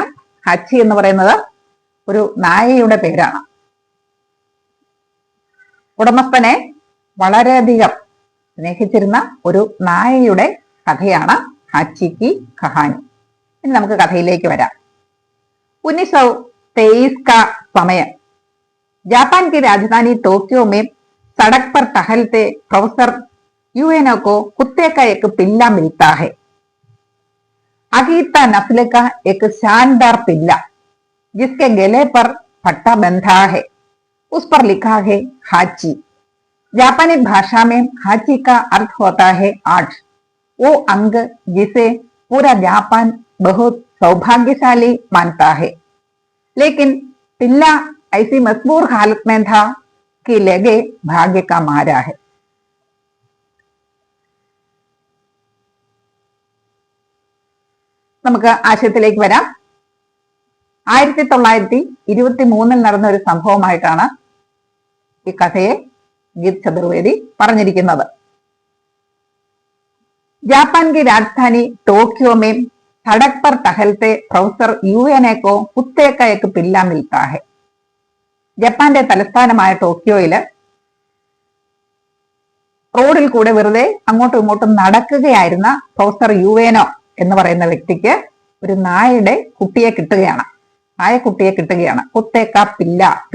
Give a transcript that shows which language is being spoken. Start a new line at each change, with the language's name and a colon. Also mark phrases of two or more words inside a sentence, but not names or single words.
Malayalam: ഹാച്ചി എന്ന് പറയുന്നത് ഒരു നായയുടെ പേരാണ്. ഉടമസ്ഥനെ വളരെയധികം സ്നേഹിച്ചിരുന്ന ഒരു നായയുടെ കഥയാണ് ഹാച്ചി കി കഹാനി. ഇനി നമുക്ക് കഥയിലേക്ക് വരാം.
Hindi: 1923 का समय. जापान की राजधानी टोक्यो में सड़क पर टहलते प्रोफेसर यूएनओ को कुत्ते का एक पिल्ला मिलता है. अकीता नस्ल का एक शानदार पिल्ला जिसके गले पर पट्टा बंधा है. उस पर लिखा है हाची. जापानी भाषा में हाची का अर्थ होता है आठ. वो अंग जिसे पूरा जापान बहुत सौभाग्यशाली मानता है. लेकिन पिल्ला ऐसी मजबूर हालत में था कि लगे भाग्य का मारा है.
Malayalam: നമുക്ക് ആശയത്തിലേക്ക് വരാം. 1923 നടന്ന ഒരു സംഭവമായിട്ടാണ് ഈ കഥയെ ഗീത് ചതുർവേദി പറഞ്ഞിരിക്കുന്നത്.
Hindi: जापान की राजधानी टोक्यो में सड़क पर टहलते प्रोफेसर यूएनए को कुत्ते का एक पिल्ला मिलता है.
Malayalam: ജപ്പാന്റെ തലസ്ഥാനമായ ടോക്കിയോയില് റോഡിൽ കൂടെ വെറുതെ അങ്ങോട്ടും ഇങ്ങോട്ടും നടക്കുകയായിരുന്ന പ്രൊഫസർ യുഎനോ എന്ന് പറയുന്ന വ്യക്തിക്ക് ഒരു നായയുടെ കുട്ടിയെ കിട്ടുകയാണ്. നായക്കുട്ടിയെ കിട്ടുകയാണ്.
Hindi: कुत्ते का पिल्ला.